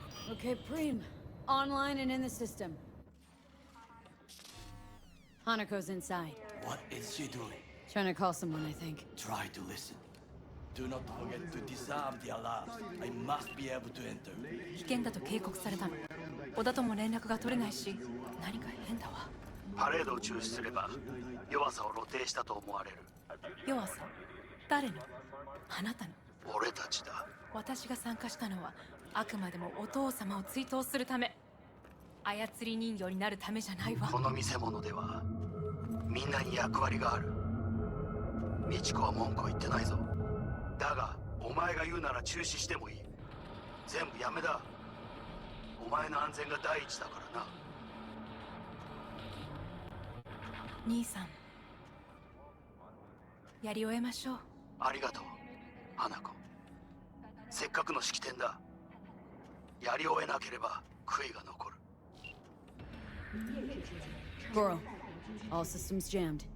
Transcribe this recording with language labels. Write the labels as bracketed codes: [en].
[en] Okay, Preem. Online and in the system. Hanako's inside. What is she doing? Trying to call someone, I think. Try to listen. Do not forget to disarm the alarms. I must be able to enter. [ja] 危険だと警告されたの。小田とも連絡が取れないし、何か変だわ。パレードを中止すれば、弱さを露呈したと思われる。弱さ？誰の？あなたの？俺たちだ。私が参加したのは、あくまでもお父様を追悼するため。操り人形になるためじゃないわ。この見せ物では、みんなに役割がある。美智子は文句を言ってないぞ。だが、お前が言うなら中止してもいい。全部やめだ。お前の安全が第一だからな。兄さん、やり終えましょう。ありがとう、花子。せっかくの式典だ。やり終えなければ悔いが残る。 [en] Goro, all systems jammed.